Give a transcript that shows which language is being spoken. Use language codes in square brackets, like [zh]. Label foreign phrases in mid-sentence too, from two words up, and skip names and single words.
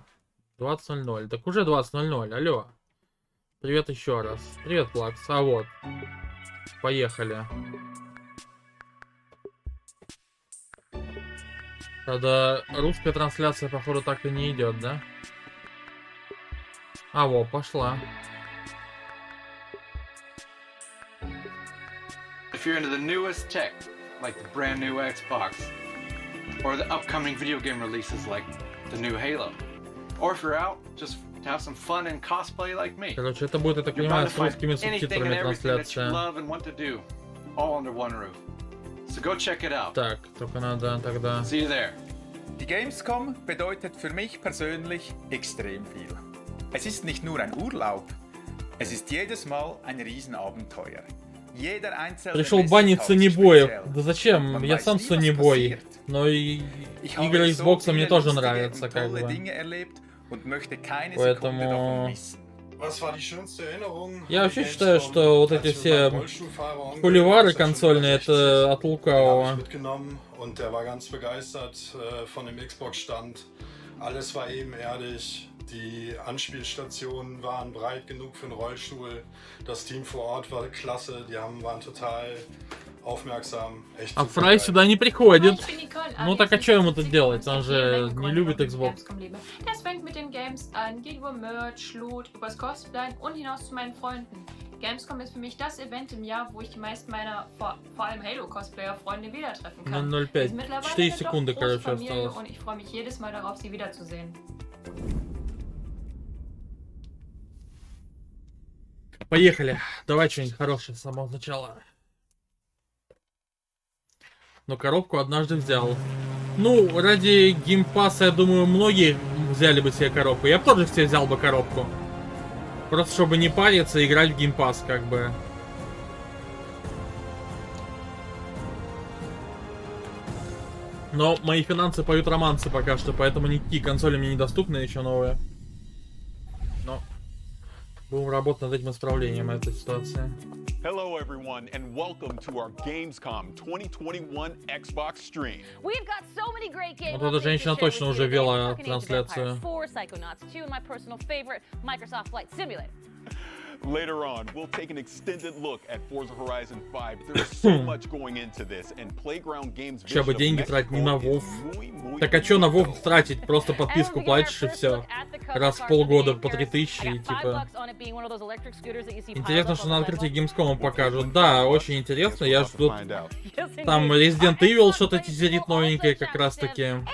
[ru] 20:00. Так уже 20:00. Алло. Привет еще раз. Привет, Плакс. А вот. Поехали. Правда, русская трансляция, походу, так и не идет, да? А, во, пошла. [en] If you're into the newest tech, like the brand new Xbox, or the upcoming video game releases like the new Halo, or if you're out just to have some fun and cosplay like me, [ru] Короче, это будет, я так [en] you're [ru] понимаю, [en] bound to [ru] с [en] find [ru] русскими [en] anything and [ru] субтитрами [en] everything that you [ru] трансляция. [en] love and want to do, all under one roof. So go check it out. [ru] Так, только надо тогда... [en] See you there. [de] Die Gamescom bedeutet für mich persönlich extrem viel. Es ist nicht nur ein Urlaub, es ist jedes Mal ein Riesenabenteuer. Jeder einzelne [ru] Пришел банить [de] Messetag ist [ru] Сонибоев. [de] speziell. [ru] Да зачем? [de] Man [ru] Я [de] weiß [ru] сам [de] nie, was [ru] Сонибой. [de] passiert. [ru] Но и [de] Ich habe [ru] игры [de] so [ru] Xbox мне [de] viele [ru] тоже [de] lustige [ru] нравятся, [de] und [ru] как [de] tolle [ru] бы. [de] Dinge erlebt und möchte keine [ru] Поэтому- [de] Sekunde davon missen. [ru] Я вообще считаю, что вот эти все холивары консольные, это от лукавого. [de] Und der war ganz begeistert von dem Xbox-Stand. Alles war ebenerdig. Die Anspielstationen waren breit genug für einen Rollstuhl. Das Team vor Ort war klasse. Die waren total aufmerksam. Echt [ru] А [de] super [ru] Фрай [de] geil. [ru] сюда не приходит. Ну так а что ему тут делать? Он же не любит Xbox. [de] Das fängt mit den Games an, geht über Merch, Loot, übers Cosplay und hinaus zu meinen Freunden. Gamescom ist für mich das Event im Jahr, wo ich die meisten meiner, vor allem Halo-Cosplayer-Freunde wieder treffen kann. 0,05. Wir sind mittlerweile 4 eine doch [ru] секунды, [de] große [ru] короче, [de] Familie [ru] осталось. [de] und ich freue mich jedes Mal darauf, sie wiederzusehen. [ru] Поехали. Давай что-нибудь хорошее с самого начала. Но коробку однажды взял. Ну, ради геймпаса, я думаю, многие взяли бы себе коробку. Я бы тоже себе взял бы коробку. Просто чтобы не париться и играть в геймпас, как бы. Но мои финансы поют романсы пока что, поэтому никакие консоли мне недоступны еще новые. Но будем работать над этим исправлением этой ситуации. [en] Hello, everyone, and welcome to our Gamescom 2021 Xbox stream. We've got so many great games. [ru] Вот эта женщина точно уже вела трансляцию. [en] 4, Psychonauts 2, and my personal favorite, Microsoft Flight Simulator. Later on, we'll take an extended look at Forza Horizon 5. There's so much going into this, and Playground Games [ru] Сейчас бы деньги тратить не на WoW. Так а чё на WoW тратить? Просто подписку платишь и все. Раз в полгода по 3000 и типа... Интересно, что на открытии Gamescom покажут. Да, очень интересно. Я жду... Там Resident Evil что-то тизерит новенькое как раз таки.